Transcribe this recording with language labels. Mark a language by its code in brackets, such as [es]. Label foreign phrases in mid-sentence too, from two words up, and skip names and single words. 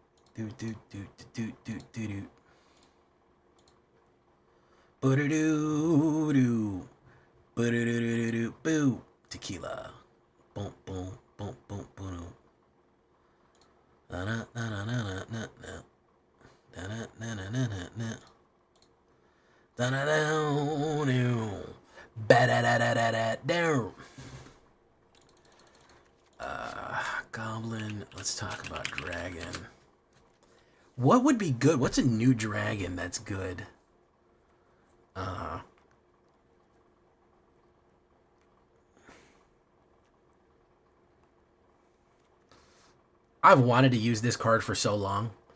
[en] Do do do do do do do. Boo doo doo doo. Boo doo doo doo doo boo. Tequila. Boom boom boom boom boom. Na na na na na na na. Na na na na na na. Da da da da. Ba da da da da da down. Goblin. Let's talk about dragon. What would be good? What's a new dragon that's good? I've wanted to use this card for so long.